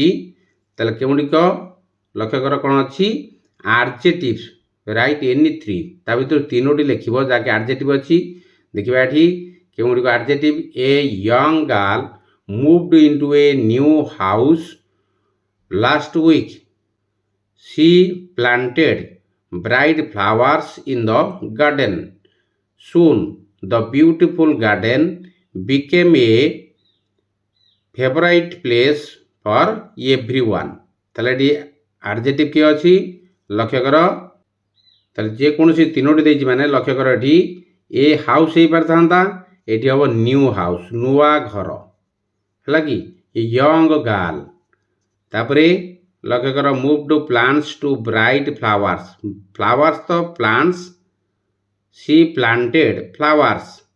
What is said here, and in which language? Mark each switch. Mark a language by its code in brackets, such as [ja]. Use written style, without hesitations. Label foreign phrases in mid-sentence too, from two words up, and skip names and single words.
[or] ତାହେଲେ କେଉଁଗୁଡ଼ିକ ଲକ୍ଷ୍ୟ କର କ'ଣ ଅଛି, ଆଡଜେକ୍ଟିଭ୍ସ, [en] write any 3, [or] ତା ଭିତରୁ 3ଟି ଲେଖିବ ଯାହାକି ଆଡଜେକ୍ଟିଭ୍ ଅଛି। ଦେଖିବା ଏଠି କେଉଁଗୁଡ଼ିକ ଆଡଜେକ୍ଟିଭ୍, [en] a young girl moved into a new house last week, she planted bright flowers in the garden, soon the beautiful garden became a favorite place for everyone। [or] ତାହେଲେ ଏଠି ଆଡଜେକ୍ଟିଭ୍ କିଏ ଅଛି ଲକ୍ଷ୍ୟ କର। ତାହେଲେ ଯେକୌଣସି 3ଟି ଦେଇଛି ମାନେ ଲକ୍ଷ୍ୟ କର ଏଠି [en] a house [or] ହେଇପାରିଥାନ୍ତା, ଏଠି ହେବ [en] new house, [or] ନୂଆ ଘର ହେଲା କି, [en] young girl. [or] ତାପରେ ଲକ୍ଷ୍ୟ କର [en] move plants to bright flowers, [or] ଫ୍ଲାୱାର୍ସ ତ ପ୍ଲାଣ୍ଟସ୍, [en] she planted flowers.